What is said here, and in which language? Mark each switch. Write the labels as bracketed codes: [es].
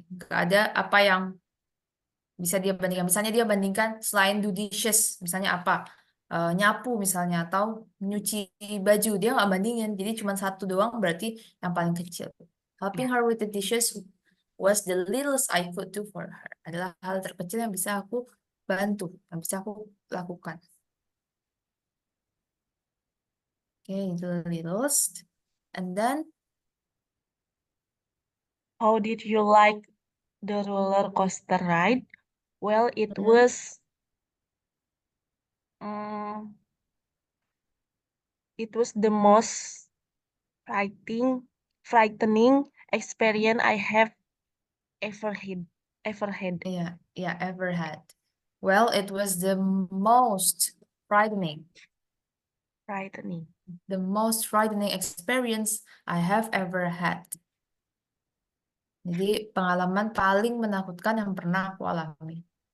[id] Nggak ada apa yang bisa dia bandingkan. Misalnya dia bandingkan selain [en] do dishes, [id] misalnya apa? Nyapu misalnya atau nyuci baju. Dia nggak bandingin. Jadi cuma satu doang berarti yang paling kecil. [en] Helping [id] Ya. [en] her with the dishes was the littlest I could do for her. [id] Adalah hal terkecil yang bisa aku bantu, yang bisa aku lakukan. [en] Okay, the littlest. And then, How did you like the roller coaster ride? Well, mm, mm, it was the most frightening experience I have ever had. Ever had. yeah, yeah, ever had. Well, it was the most frightening, Frightening. the most frightening experience I have ever had. [id] Jadi pengalaman paling menakutkan yang pernah aku alami.